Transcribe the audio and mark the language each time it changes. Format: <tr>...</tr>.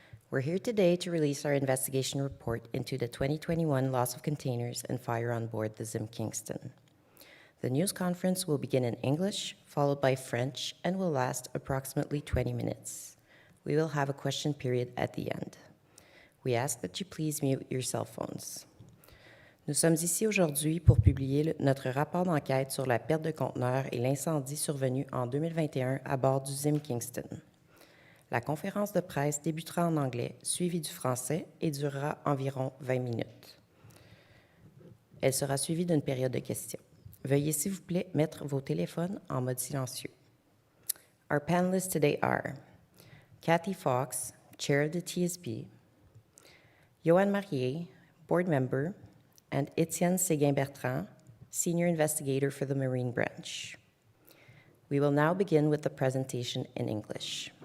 <en>We're here today to release our investigation report into the 2021 loss of containers and fire on board the ZIM Kingston. The news conference will begin in English, followed by French, and will last approximately 20 minutes. We will have a question period at the end. We ask that you please mute your cell phones.</en> <fr>Nous sommes ici aujourd'hui pour publier notre rapport d'enquête sur la perte de conteneurs et l'incendie survenu en 2021 à bord du ZIM Kingston. La conférence de presse débutera en anglais, suivie du français et durera environ 20 minutes. Elle sera suivie d'une période de questions. Veuillez s'il vous plaît mettre vos téléphones en mode silencieux.</fr> <en>Our panelists today are Kathy Fox, Chair of the TSB, Joanne Marier, Board Member, and Étienne Séguin-Bertrand, Senior Investigator for the Marine Branch. We will now begin with the presentation in English.</en>